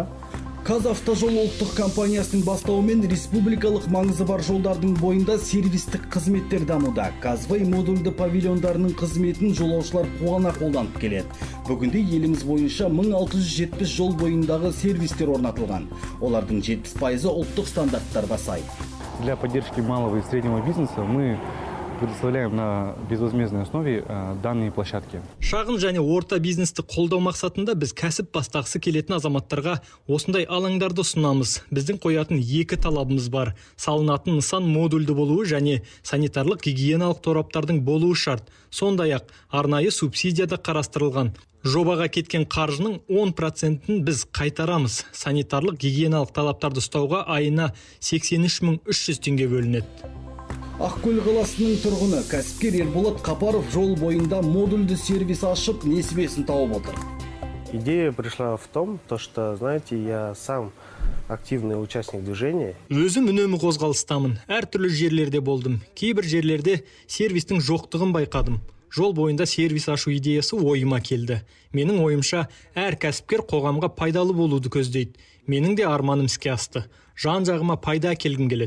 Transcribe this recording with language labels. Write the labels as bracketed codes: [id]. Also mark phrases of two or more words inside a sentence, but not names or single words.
[kk] Қазавтожол ұлттық компаниясының бастауымен республикалық маңызы бар жолдардың бойында сервистік қызметтер дамуда. Казвей модульді павильондарының қызметін жолаушылар қуана қолданып келеді. Бүгінде еліміз бойынша 1670 жол бойындағы сервистер орнатылған. Олардың 70% ұлттық стандарттарға сай. [ru] Для поддержки малого и среднего бизнеса мы предоставляем на безвозмездной основе данные площадки. [kk] Шағын және орта бизнесті қолдау мақсатында біз кәсіп бастағысы келетін азаматтарға осындай алаңдарды ұсынамыз. Біздің қоятын екі талабымыз бар. Салынатын нысан модульді болуы және санитарлық гигиеналық тораптардың болуы шарт. Сондай-ақ арнайы субсидияда қарастырылған. Жобаға кеткен қаржының 10%-ін біз қайтарамыз. Санитарлық гигиеналық талаптарды ұстауға айына 83.300 теңге бөлінеді. Ақкөл қаласының тұрғыны кәсіпкер Ерболат Қапаров жол бойында модульді сервис ашып, несібесін тауып отыр. [ru] Идея пришла в том, что, знаете, я сам активный участник движения. [kk] Өзім үнемі қозғалыстамын. Әртүрлі жерлерде болдым. Кейбір жерлерде сервистің жоқтығын байқадым. Жол бойында сервис ашу идеясы ойыма келді. Менің ойымша, әр кәсіпкер қоғамға пайдалы болуды көздейді. Менің де арманым іске асты. Жан-жағыма пайда әкелгім келеді.